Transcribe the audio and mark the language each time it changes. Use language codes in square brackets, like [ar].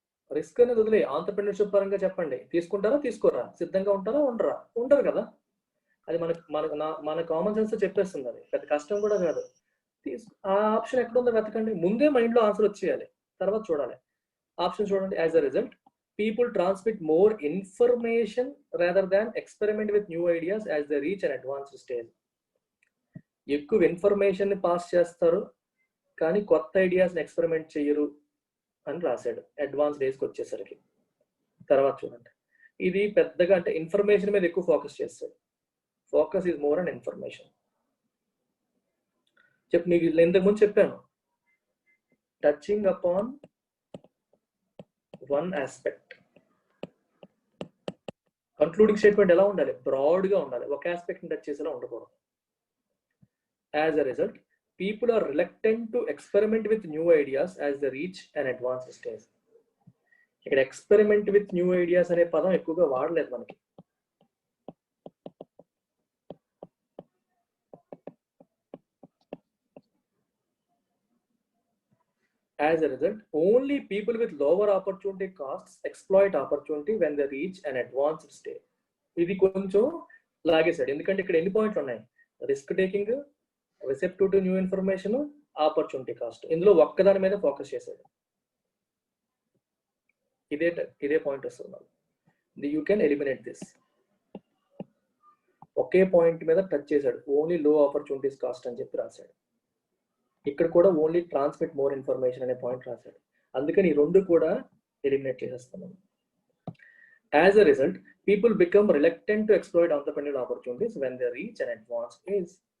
[te] Risk అనేది వదిలే, entrepreneurship పరంగా చెప్పండి, తీసుకుంటారా, తీసుకోరా? సిద్ధంగా ఉంటారా, ఉండరా? ఉండరు కదా. అది మన కామన్ సెన్స్ చెప్పేస్తుంది, అది పెద్ద కష్టం కూడా కాదు. ఆ ఆప్షన్ ఎక్కడుందో వెతకండి, ముందే మైండ్లో ఆన్సర్ వచ్చేయాలి, తర్వాత చూడాలి. ఆప్షన్ చూడండి. [en] As a result people transmit more information rather than experiment with new ideas as they reach an advanced stage. [te] ఎక్కువ ఇన్ఫర్మేషన్ ని పాస్ చేస్తారు, కానీ కొత్త ఐడియాస్ ని ఎక్స్పెరిమెంట్ చేయరు అని రాశాడు అడ్వాన్స్ డేస్కి వచ్చేసరికి. తర్వాత చూడండి, ఇది పెద్దగా అంటే ఇన్ఫర్మేషన్ మీద ఎక్కువ ఫోకస్ చేస్తాడు. [en] Focus is more and information. [te] నీకు ఇంతకుముందు చెప్పాను, [en] Touching upon one aspect. [te] Concluding statement ఎలా ఉండాలి? బ్రాడ్ గా ఉండాలి, ఒక ఆస్పెక్ట్ టచ్ చేసేలా ఉండకూడదు. [en] As a result people are reluctant to experiment with new ideas as they reach an advanced stage. [te] ఇక్కడ ఎక్స్పెరిమెంట్ విత్ న్యూ ఐడియాస్ అనే పదం ఎక్కువగా వాడలేదు మనకి. [en] As a result, only people with lower opportunity costs exploit opportunity when they reach an advanced stage. [te] ఇది కొంచెం లాగేశాడు, ఎందుకంటే ఇక్కడ ఎన్ని పాయింట్లు ఉన్నాయి? Risk taking, receptive to new information, opportunity cost. ఇందులో ఒక్కదాని మీద ఫోకస్ చేశాడు. ఇదే పాయింట్ వస్తుంది. [en] You can eliminate this. [te] Okay point మీద టచ్ చేశాడు, ఓన్లీ లో ఆపర్చునిటీస్ కాస్ట్ అని చెప్పి రాశాడు. ఇక్కడ కూడా ఓన్లీ ట్రాన్స్మిట్ మోర్ ఇన్ఫర్మేషన్ అనే పాయింట్ రాశాడు. అందుకని ఈ రెండు కూడా ఎలిమినేట్ చేసేస్తున్నాను. [en] As a result, people become reluctant to exploit entrepreneurial opportunities when they reach an advanced age.